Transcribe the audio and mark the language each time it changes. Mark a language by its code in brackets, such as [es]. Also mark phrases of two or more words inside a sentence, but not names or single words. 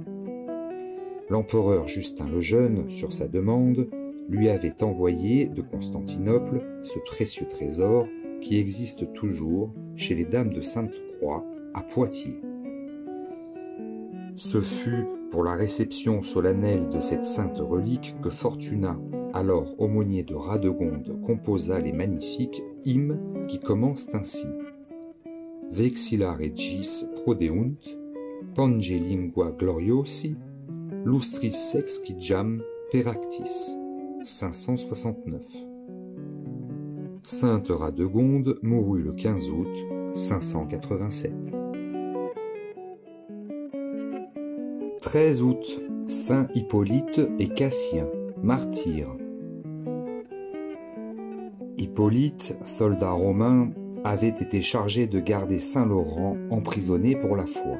[fr] L'empereur Justin le Jeune, sur sa demande, lui avait envoyé de Constantinople ce précieux trésor qui existe toujours chez les dames de Sainte-Croix à Poitiers. Ce fut pour la réception solennelle de cette sainte relique que Fortunat, alors aumônier de Radegonde, composa les magnifiques hymnes qui commencent ainsi: [la] Vexilla regis prodeunt, pange lingua gloriosi, lustris sexquiam peractis. [fr] 569. Sainte Radegonde mourut le 15 août 587. 13 août, Saint Hippolyte et Cassien, martyrs. Hippolyte, soldat romain, avait été chargé de garder Saint Laurent emprisonné pour la foi.